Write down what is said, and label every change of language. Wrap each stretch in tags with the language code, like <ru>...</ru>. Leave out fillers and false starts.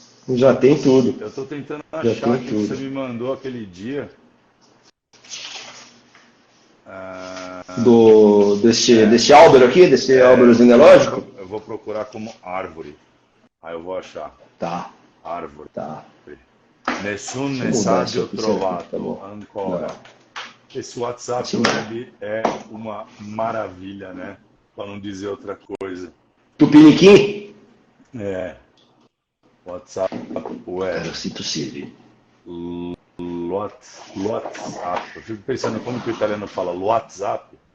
<pt>Já tem tudo. Eu tô tentando achar o que você me mandou aquele dia. Desse Álvaro aqui, desse Álvaro genealógico? Eu vou procurar como árvore. Aí eu vou achar. Tá. Árvore. Tá.</pt> <it>Nessun messaggio trovato ancora.</it> <pt>Esse WhatsApp web é uma maravilha, né? Para não dizer outra coisa. Tupiniquim? WhatsApp web. Eu sinto Siri. WhatsApp. Eu fico pensando como que o italiano fala WhatsApp.</pt>